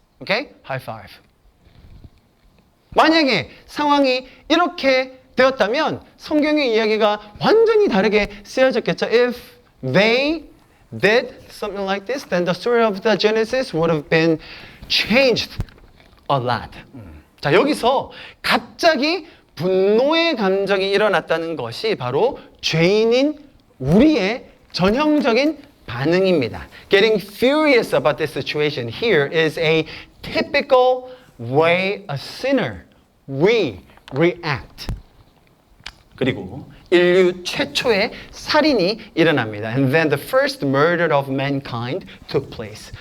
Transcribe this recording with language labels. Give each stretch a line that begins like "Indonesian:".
English: Okay? High five.
Korean: 만약에 상황이 이렇게 되었다면 성경의 이야기가 완전히 다르게 쓰여졌겠죠.
English: If they did something like this, then the story of the Genesis would have been changed a lot.
Korean: 자, 여기서 갑자기 분노의 감정이 일어났다는 것이 바로 죄인인 우리의 전형적인 반응입니다.
English: Getting furious about this situation here is a typical way a sinner we react.
Korean: 그리고 인류 최초의 살인이 일어납니다.
English: And then the first murder of mankind took place.